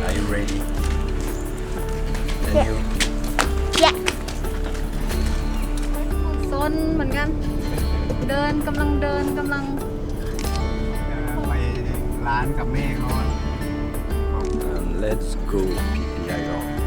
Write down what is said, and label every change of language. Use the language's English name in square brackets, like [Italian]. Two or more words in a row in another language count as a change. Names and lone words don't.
[English] ready. And Yeah. you? [Thai] แยะซนเหมือนกันเดินกำลัง ไปร้านกับแม่ก่อน [English] And let's go PPI on.